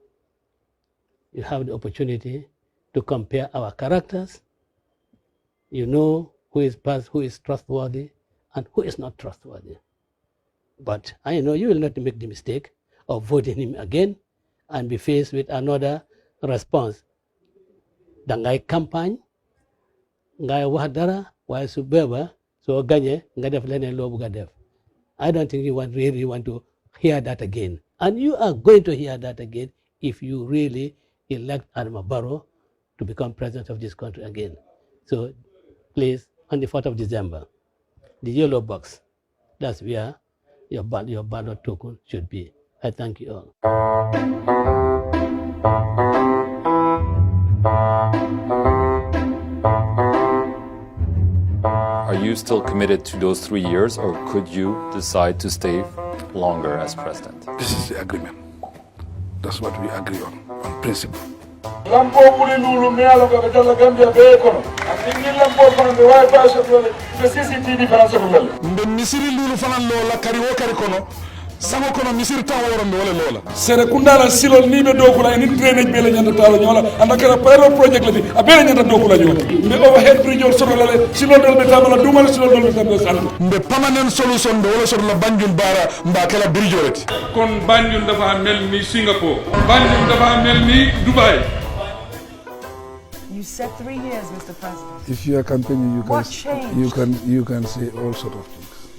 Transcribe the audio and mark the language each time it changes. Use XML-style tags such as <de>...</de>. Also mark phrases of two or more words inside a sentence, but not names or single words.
<en>You have the opportunity to compare our characters. You know who is trustworthy and who is not trustworthy. But I know you will not make the mistake of voting him again and be faced with another response.</en> <wo>Dangay campagne, ngay wax dara, waaye su beba so gagné nga def leneen loo bëgg a def.</wo> <en>I don't think you really want to hear that again. And you are going to hear that again if you really elect Adama Barrow to become president of this country again. So please, on the 4th of December, the yellow box, that's where your ballot token should be. I thank you all. Are you still committed to those 3 years, or could you decide to stay longer as president? This is the agreement. That's what we agree on principle.</en> <man>Lampo buri lulu mealo ka jalla Gambia be kono ani lampo fana be way passe be CCTV fana so lol mbe misiri lulu fana lo la kari wo kari kono Sango kono misir taw woron wala lola. Sere kundala silol ni be dokula ni drainage be la nyanda talo nyola andaka la</man> <en>pilot project</en> <man>la di abele nyanda dokula nyola. Mbe</man> <en>overhead bridge</en> <man>or soro la silol dol be tamala dumal silol dol be tamala sandu. Mbe</man> <en>permanent solution</en> <man>do wala soro la Banjul bara mba kala bridge olati.</man> <wo>Kon Banjul dafa mel ni Singapore. Banjul dafa mel ni Dubai.</wo> <en>You said 3 years, Mr. President. If you are campaigning, What changed? you can say all sort of things.</en>